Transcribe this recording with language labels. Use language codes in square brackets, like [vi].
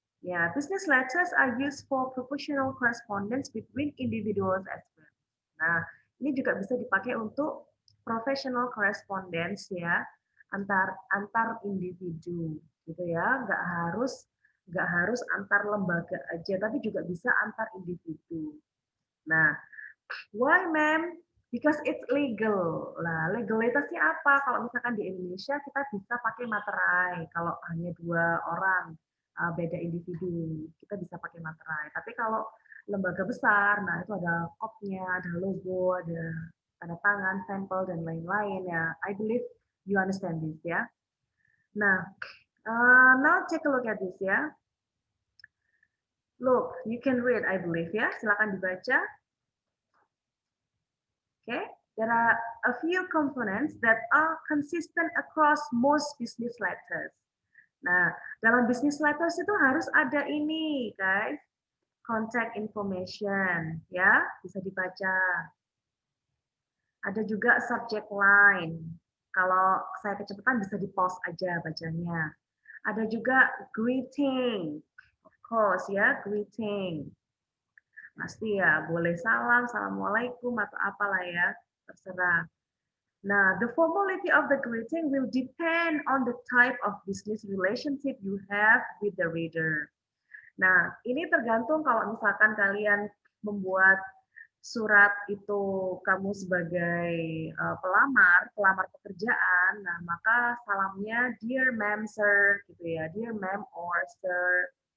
[en] Yeah, business letters are used for professional correspondence between individuals as well. [id] Nah, ini juga bisa dipakai untuk professional correspondence ya, antar individu gitu ya, nggak harus antar lembaga aja, tapi juga bisa antar individu. [en] Nah, why, ma'am? Because it's legal. [id] Nah, legalitasnya apa? Kalau misalkan di Indonesia kita bisa pakai materai. Kalau hanya dua orang, beda individu, kita bisa pakai materai. Tapi kalau lembaga besar, nah itu ada kopnya, ada logo, ada tanda tangan, sampel, dan lain-lain ya. [en] I believe you understand this ya. Nah, now take a look at this ya. Look, you can read, I believe ya. [id] Silakan dibaca. [en] Okay, there are a few components that are consistent across most business letters. [id] Nah, dalam business letters itu harus ada ini, guys. contact information, ya, bisa dibaca. Ada juga subject line. Kalau saya kecepatan bisa di-pause aja bacanya. Ada juga greeting. Of course ya, greeting. Pasti ya, boleh salam, assalamualaikum atau apalah ya, terserah. [en] Nah, the formality of the greeting will depend on the type of business relationship you have with the reader. [id] Nah, ini tergantung kalau misalkan kalian membuat surat itu kamu sebagai pelamar pekerjaan, nah maka salamnya dear ma'am sir gitu ya, [en] dear ma'am or sir.